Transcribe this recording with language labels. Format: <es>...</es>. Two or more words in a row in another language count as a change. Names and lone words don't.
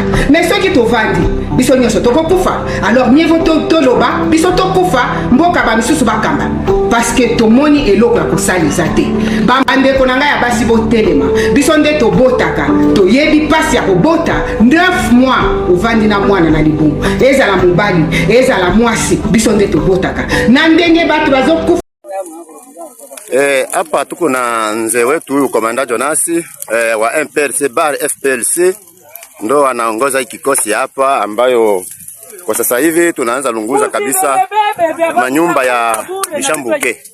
<ln>Mais soki tovandi biso nyonso tokokufa,</ln> <fr>alors mieux vaut</fr> <ln>toloba biso tokufa, mboka ba misusu bakamba</ln> <fr>parce que</fr> <ln>tomoni eloko ya kosalisa te. Bambandeko na ngai ya basi botelema, biso nde tobotaka, toyebi pasi ya kobota 9 mois ovandi na mwana na libungu, ezala mobali ezala mwasi, biso nde tobotaka na ndenge bato bazokufa.</ln> <sw>Hapa tuko na mzee wetu huyu Komanda Jonasi wa MPLC bar FPLC, ndo anaongoza hii kikosi hapa, ambayo kwa sasa hivi tunaanza lunguza kabisa manyumba ya Bishambuke.</sw>